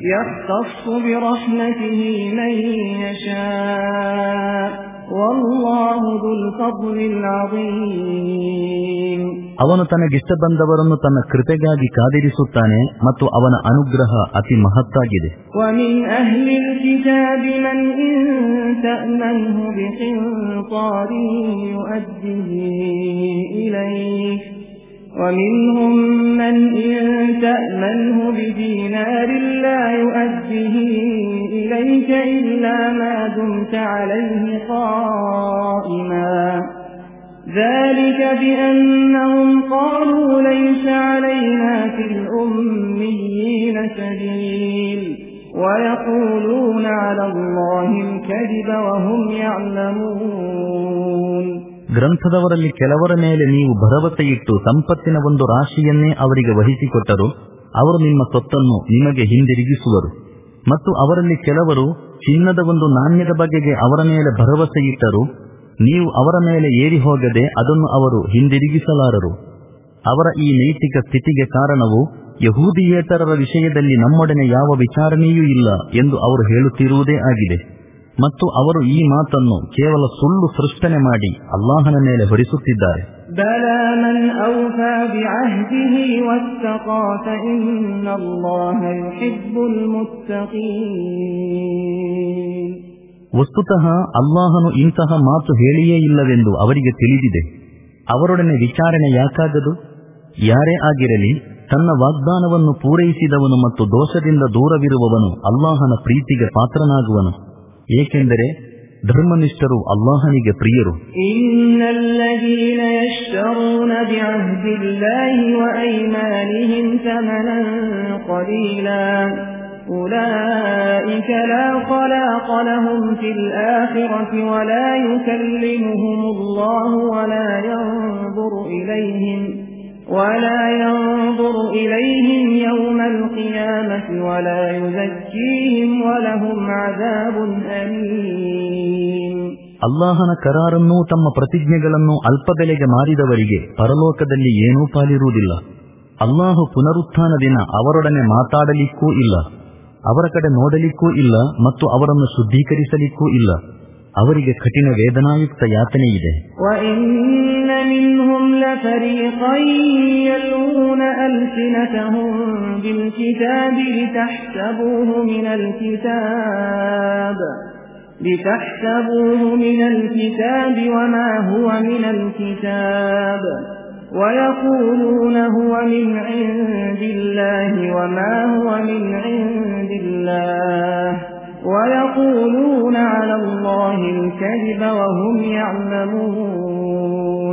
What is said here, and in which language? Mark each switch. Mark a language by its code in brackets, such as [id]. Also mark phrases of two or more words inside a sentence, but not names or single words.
[kn] ಅವನು ತನಗಿಷ್ಟ ಬಂದವರನ್ನು ತನ್ನ ಕೃಪೆಗಾಗಿ ಕಾದಿರಿಸುತ್ತಾನೆ ಮತ್ತು ಅವನ ಅನುಗ್ರಹ ಅತಿ ಮಹತ್ತಾಗಿದೆ. [ar] ومنهم من إن تأمنه بدينار لا يؤديه إليك إلا ما دمت عليه قائما ذلك بأنهم قالوا ليس علينا في الأميين سبيل ويقولون على الله الكذب وهم يعلمون. [kn] ಗ್ರಂಥದವರಲ್ಲಿ ಕೆಲವರ ಮೇಲೆ ನೀವು ಭರವಸೆಯಿಟ್ಟು ಸಂಪತ್ತಿನ ಒಂದು ರಾಶಿಯನ್ನೇ ಅವರಿಗೆ ವಹಿಸಿಕೊಟ್ಟರು, ಅವರು ನಿಮ್ಮ ಸೊತ್ತನ್ನು ನಿಮಗೆ ಹಿಂದಿರುಗಿಸುವರು. ಮತ್ತು ಅವರಲ್ಲಿ ಕೆಲವರು ಚಿನ್ನದ ಒಂದು ನಾಣ್ಯದ ಬಗೆಗೆ ಅವರ ಮೇಲೆ ಭರವಸೆಯಿಟ್ಟರು, ನೀವು ಅವರ ಮೇಲೆ ಏರಿ ಹೋಗದೆ ಅದನ್ನು ಅವರು ಹಿಂದಿರುಗಿಸಲಾರರು. ಅವರ ಈ ನೈತಿಕ ಸ್ಥಿತಿಗೆ ಕಾರಣವು ಯಹೂದಿಯೇತರರ ವಿಷಯದಲ್ಲಿ ನಮ್ಮೊಡನೆ ಯಾವ ವಿಚಾರಣೆಯೂ ಇಲ್ಲ ಎಂದು ಅವರು ಹೇಳುತ್ತಿರುವುದೇ ಆಗಿದೆ. ಮತ್ತು ಅವರು ಈ ಮಾತನ್ನು ಕೇವಲ ಸುಳ್ಳು ಸೃಷ್ಟನೆ ಮಾಡಿ ಅಲ್ಲಾಹನ ಮೇಲೆ ಹೊರಿಸುತ್ತಿದ್ದಾರೆ. [ar] بلى من أوفى بعهده واتقى فإن الله يحب المتقين. [kn] ವಸ್ತುತಃ ಅಲ್ಲಾಹನು ಇಂತಹ ಮಾತು ಹೇಳಿಯೇ ಇಲ್ಲವೆಂದು ಅವರಿಗೆ ತಿಳಿದಿದೆ. ಅವರೊಡನೆ ವಿಚಾರಣೆ ಯಾಕಾಗದು? ಯಾರೇ ಆಗಿರಲಿ, ತನ್ನ ವಾಗ್ದಾನವನ್ನು ಪೂರೈಸಿದವನು ಮತ್ತು ದೋಷದಿಂದ ದೂರವಿರುವವನು ಅಲ್ಲಾಹನ ಪ್ರೀತಿಗೆ ಪಾತ್ರನಾಗುವನು, ಏಕೆಂದರೆ ಧರ್ಮನಿಷ್ಠರು ಅಲ್ಲಾಹನಿಗೆ ಪ್ರಿಯರು. [ar] إن الذين يشترون بعهد الله وأيمانهم ثمنا قليلا أولئك لا خلاق لهم في الآخرة ولا يكلمهم الله ولا ينظر إليهم يوم القيامة ولا يزكيهم ولهم عذاب أليم. [kn] ಅಲ್ಲಾಹನ ಕರಾರನ್ನೂ ತಮ್ಮ ಪ್ರತಿಜ್ಞೆಗಳನ್ನು ಅಲ್ಪಬೆಲೆಗೆ ಮಾರಿದವರಿಗೆ ಪರಲೋಕದಲ್ಲಿ ಏನೂ ಪಾಲಿರುವುದಿಲ್ಲ. ಅಲ್ಲಾಹು ಪುನರುತ್ಥಾನ ದಿನ ಅವರೊಡನೆ ಮಾತಾಡಲಿಕ್ಕೂ ಇಲ್ಲ, ಅವರ ಕಡೆ ನೋಡಲಿಕ್ಕೂ ಇಲ್ಲ ಮತ್ತು ಅವರನ್ನು ಶುದ್ಧೀಕರಿಸಲಿಕ್ಕೂ ಇಲ್ಲ. ಅವರಿಗೆ ಕಠಿಣ ವೇದನಾಯುಕ್ತ ಯಾತನೆ ಇದೆ. [ar] وَإِنَّ مِنْهُمْ لَفَرِيقًا يَلْوُونَ أَلْسِنَتَهُم بِالْكِتَابِ لِتَحْسَبُوهُ مِنَ الْكِتَابِ وَمَا هُوَ مِنَ الْكِتَابِ وَيَقُولُونَ هُوَ مِنْ عِندِ اللَّهِ وَمَا هُوَ مِنْ عِندِ اللَّهِ وَيَقُولُونَ عَلَى اللَّهِ الْكَذِبَ وَهُمْ يَعْلَمُونَ.